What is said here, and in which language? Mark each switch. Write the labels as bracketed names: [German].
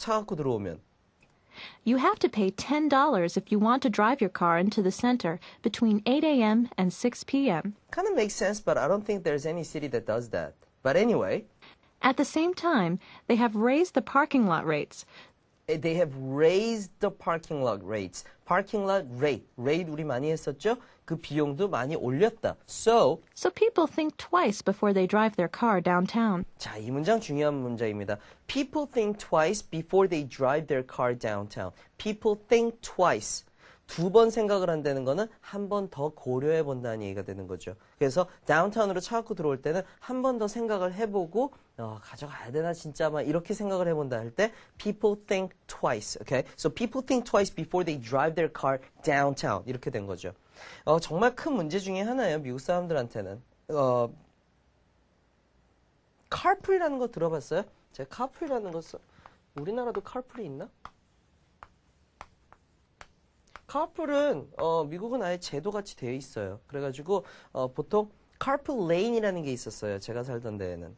[Korean] 차 갖고 들어오면. [English] You have to pay $10 if you want to drive your car into the center between 8 a.m. and 6 p.m. Kind of makes sense, but I don't think there's any city that does that. But anyway, At the same time, they have raised the parking lot rates. they have raised the parking lot rates. [Korean] parking lot rate 우리 많이 했었죠? 그 비용도 많이 올렸다. So [English] people think twice before they drive their car downtown. [Korean] 자, 이 문장 중요한 문장입니다. [English] People think twice before they drive their car downtown. People think twice. [Korean] 두 번 생각을 한다는 거는 한 번 더 고려해 본다는 얘기가 되는 거죠. 그래서 다운타운으로 차 갖고 들어올 때는 한 번 더 생각을 해보고 가져가야 되나 진짜 막 이렇게 생각을 해본다 할 때 [English] people think twice. Okay? So people think twice before they drive their car downtown. [Korean] 이렇게 된 거죠. 정말 큰 문제 중에 하나예요. 미국 사람들한테는. carpool이라는 거 들어봤어요? 제가 carpool이라는 거 우리나라도 carpool이 있나? carpool은 미국은 아예 제도같이 되어 있어요. 그래가지고 보통 carpool lane이라는 게 있었어요. 제가 살던 데에는.